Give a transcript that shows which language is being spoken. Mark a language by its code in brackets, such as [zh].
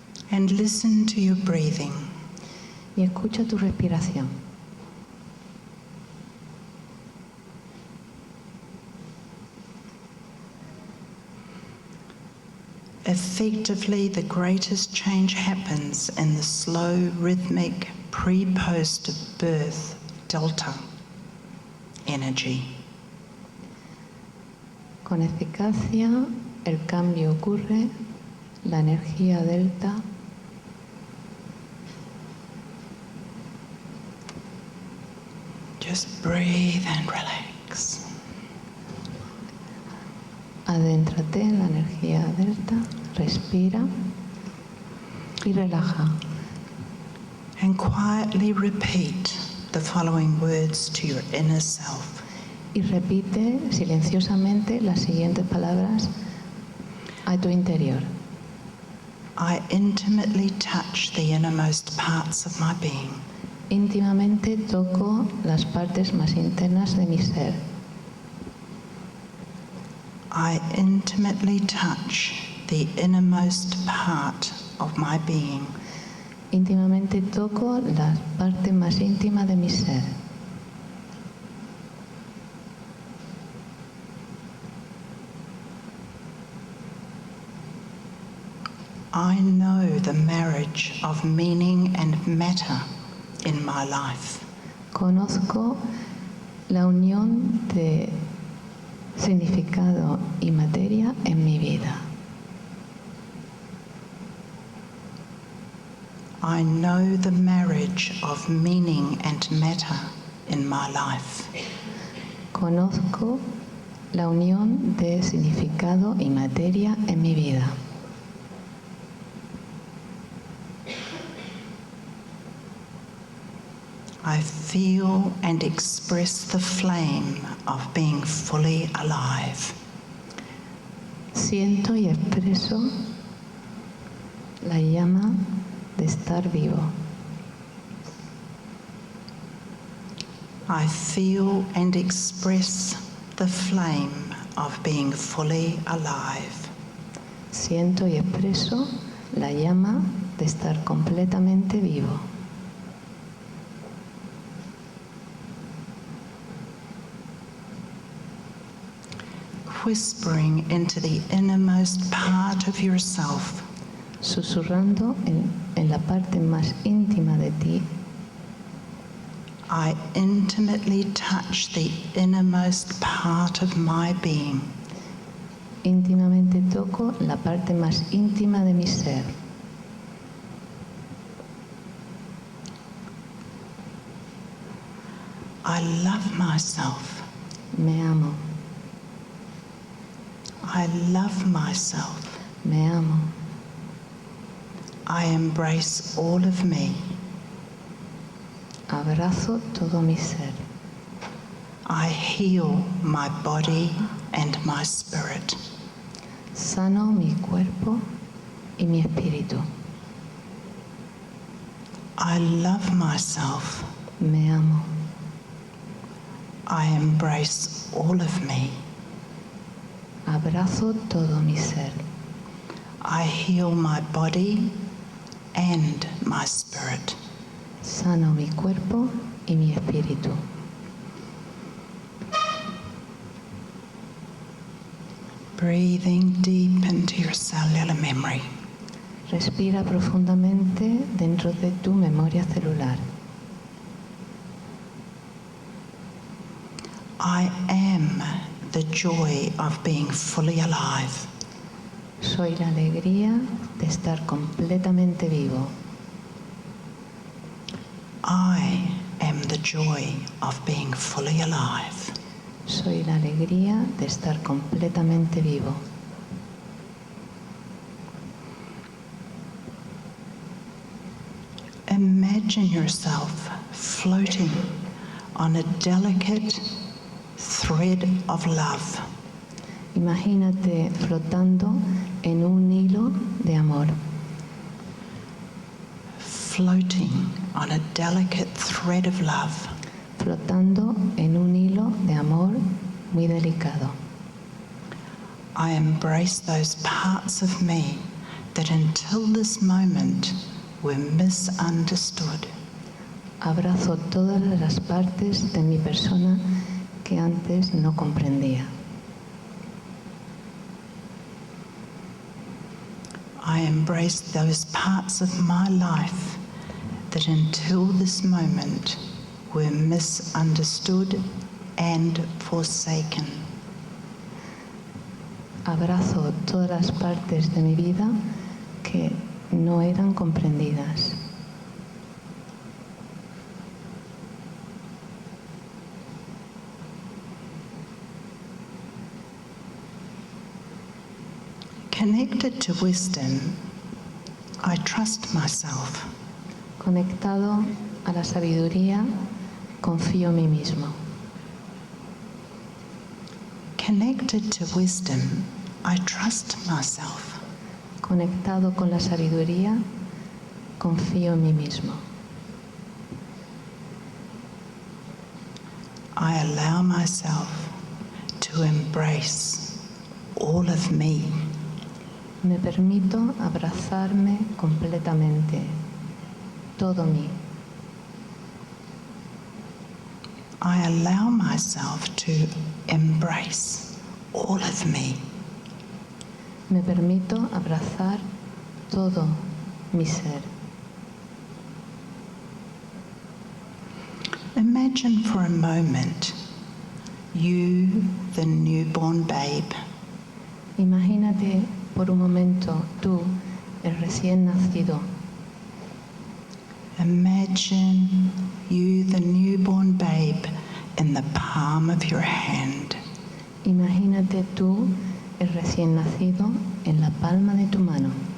[en] and listen to your breathing. [es] y escucha tu respiración. [en] Effectively, the greatest change happens in the slow, rhythmic, pre-post birth delta energy. [es] Con eficacia, el cambio ocurre, la energía delta. [en] Just breathe and relax. [es] Adéntrate en la energía delta, respira y relaja. [en] And quietly repeat the following words to your inner self. [es] Y repite silenciosamente las siguientes palabras a tu interior. [en] I intimately touch the innermost parts of my being. [es] Íntimamente toco las partes más internas de mi ser. [en] I intimately touch the innermost part of my being. [es] Íntimamente toco la parte más íntima de mi ser. [en] I know the marriage of meaning and matter in my life. [es] Conozco la unión de significado y materia en mi vida. [en] I know the marriage of meaning and matter in my life. [es] Conozco la unión de significado y materia en mi vida. [en] I feel and express the flame of being fully alive. [es] Siento y expreso la llama de estar vivo. [en] I feel and express the flame of being fully alive. [es] Siento y expreso la llama de estar completamente vivo. [en] Whispering into the innermost part of yourself. [es] Susurrando en la parte más íntima de ti. [en] I intimately touch the innermost part of my being. [es] Íntimamente toco la parte más íntima de mi ser. [en] I love myself. [es] Me amo, [en] I love myself. [es] me amo. [en] I embrace all of me. [es] Abrazo todo mi ser. [en] I heal my body and my spirit. [es] Sano mi cuerpo y mi espíritu. [en] I love myself. [es] Me amo. [en] I embrace all of me. [es] Abrazo todo mi ser. [en] I heal my body and my spirit. [es] Sano mi cuerpo y mi espíritu. [en] Breathing deep into your cellular memory. [es] Respira profundamente dentro de tu memoria celular. [en] I am the joy of being fully alive. [es] Soy la alegría de estar completamente vivo. [en] I am the joy of being fully alive. [es] Soy la alegría de estar completamente vivo. [en] Imagine yourself floating on a delicate thread of love. [es] Imagínate flotando en un hilo de amor. [en] Floating on a delicate thread of love. [es] Flotando en un hilo de amor muy delicado. [en] I embrace those parts of me that until this moment were misunderstood. [es] Abrazo todas las partes de mi persona que antes no comprendía. [en] I embrace those parts of my life that until this moment were misunderstood and forsaken. [es] Abrazo todas las partes de mi vida que no eran comprendidas. [en] Connected to wisdom, I trust myself. [es] Conectado a la sabiduría, confío en mí mismo. [en] Connected to wisdom, I trust myself. [es] Conectado con la sabiduría, confío en mí mismo. [en] I allow myself to embrace all of me. [es] Me permito abrazarme completamente, todo mí. [en] I allow myself to embrace all of me. [es] Me permito abrazar todo mi ser. [en] Imagine for a moment you, the newborn babe. [es] Imagínate por un momento tú, el recién nacido. [en] Imagine you, the newborn babe, in the palm of your hand. [es] Imagínate tú, el recién nacido, en la palma de tu mano.